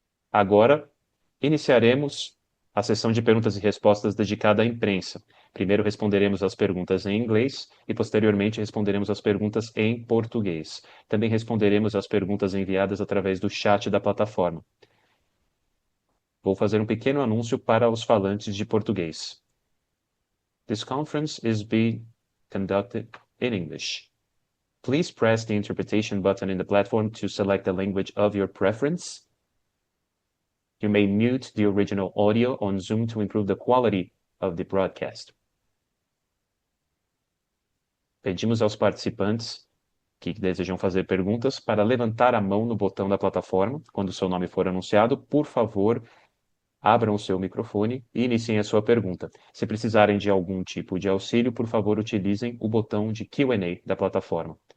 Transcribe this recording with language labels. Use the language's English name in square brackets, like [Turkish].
[Portuguese] Agora, iniciaremos a sessão de perguntas e respostas dedicada à imprensa. Primeiro responderemos as perguntas em inglês e, posteriormente, responderemos as perguntas em português. Também responderemos as perguntas enviadas através do chat da plataforma. Vou fazer um pequeno anúncio para os falantes de português. [English] This conference is being conducted in English. Please press the interpretation button in the platform to select the language of your preference. You may mute the original audio on Zoom to improve the quality of the broadcast. [Portuguese] Pedimos aos participantes que desejam fazer perguntas para levantar a mão no botão da plataforma. Quando o seu nome for anunciado, por favor, abram o seu microfone e iniciem a sua pergunta. Se precisarem de algum tipo de auxílio, por favor, utilizem o botão de Q&A da plataforma.